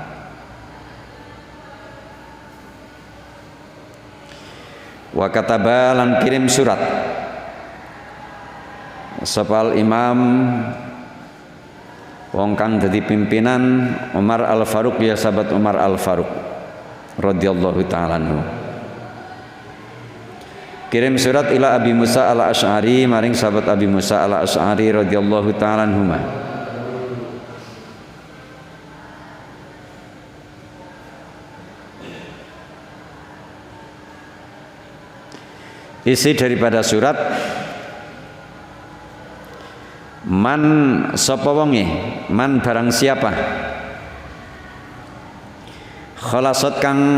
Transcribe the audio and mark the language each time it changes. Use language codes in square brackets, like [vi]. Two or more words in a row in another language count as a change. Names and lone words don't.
[ar] وكتب [jv] lan kirim surat sapal imam wong kang dadi pimpinan Umar Al-Faruq, ya sahabat Umar Al-Faruq [ar] رضي الله تعالى عنه. [jv] Kirim surat ila Abi Musa Al-Asy'ari maring sahabat Abi Musa Al-Asy'ari [ar] رضي الله تعالى عنهما. [id] Isi daripada surat, [jv] man sapa wonge, man [id] barang siapa [jv] khalasat kang